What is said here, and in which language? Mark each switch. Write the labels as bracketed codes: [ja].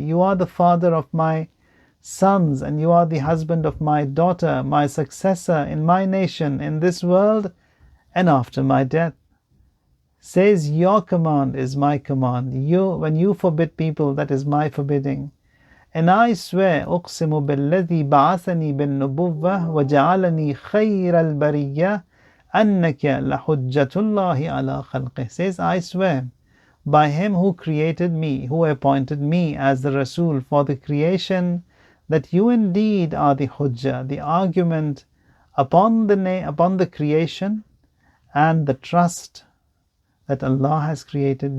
[en] You are the father of my sons, and you are the husband of my daughter, my successor in my nation, in this world, and after my death. Says, your command is my command. When you forbid people, that is my forbidding. And I swear, [ar] أقسم بالذي بعثني بالنبوة وجعلني خير البرية أنك لحجة الله على خلقه. [en] Says, I swear by him who created me, who appointed me as the Rasul for the creation, that you indeed are the hujjah, the argument upon the creation, and the trust that Allah has created.